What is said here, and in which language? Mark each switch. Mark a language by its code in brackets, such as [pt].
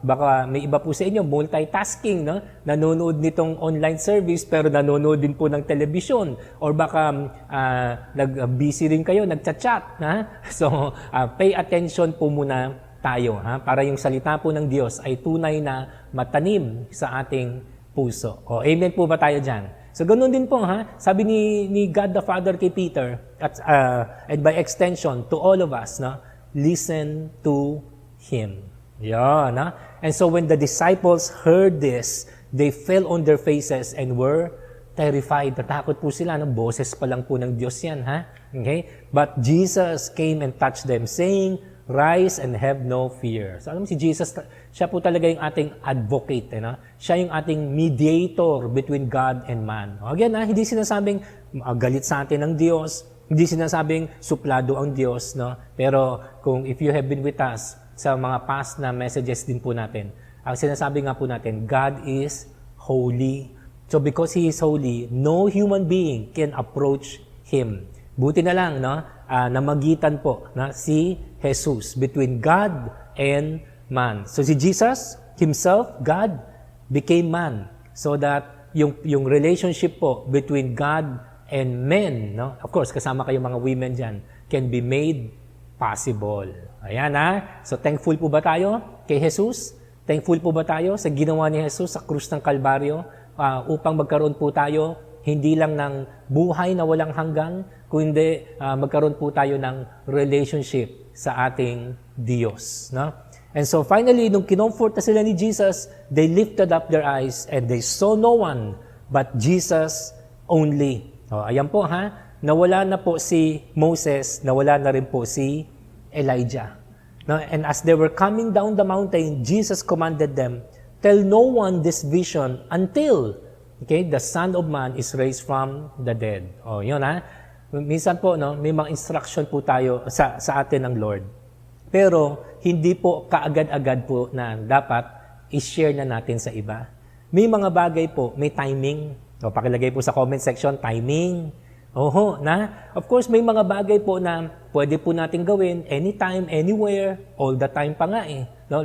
[tl] Baka may iba po sa inyo, multitasking, no? Nanonood nitong online service pero nanonood din po ng television. Or baka nag-busy rin kayo, nagchat-chat. So, pay attention po muna tayo, ha? Para yung salita po ng Diyos ay tunay na matanim sa ating puso. O, amen po ba tayo dyan? So, ganun din po, ha? [en] Sabi ni God the Father kay Peter, and by extension, to all of us, no? Listen to Him. Yan, ha? And so, when the disciples heard this, they fell on their faces and were [tl] terrified, natakot po sila, no? Boses pa lang po ng Diyos yan, ha? Okay? [en] But Jesus came and touched them, saying, "Rise and have no fear." [tl] So alam mo si Jesus, siya po talaga yung ating advocate, no? Siya yung ating mediator between God and man. Again, hindi sinasabing galit sa atin ng Diyos, hindi sinasabing suplado ang Diyos, no? Pero kung if you have been with us sa mga past na messages din po natin, ang sinasabi nga po natin, God is holy. [en] So because He is holy, no human being can approach Him. Buti na lang, no? [tl] Namagitan po na si Jesus between God and man. [en] So si Jesus Himself, God, became man. So that yung relationship po between God and men, no? Of course, kasama kayong mga women dyan, can be made possible. Ayan, ha? [tl] So thankful po ba tayo kay Jesus? Thankful po ba tayo sa ginawa ni Jesus sa krus ng Kalbaryo? Upang magkaroon po tayo hindi lang ng buhay na walang hanggan, kundi magkaroon po tayo ng relationship sa ating Diyos. No? [en] And so finally, nung kinomfort na sila ni Jesus, they lifted up their eyes and they saw no one but Jesus only. [tl] Ayan po ha, nawala na po si Moses, nawala na rin po si Elijah. No? [en] And as they were coming down the mountain, Jesus commanded them, "Tell no one this vision until the Son of Man is raised from the dead." [tl] Yun ha. Minsan po, no, may mga instruction po tayo sa atin ng Lord. Pero hindi po kaagad-agad po na dapat i-share na natin sa iba. May mga bagay po, may timing. Pakilagay po sa comment section, timing. Of course, may mga bagay po na pwede po natin gawin anytime, anywhere, all the time pa nga eh. No?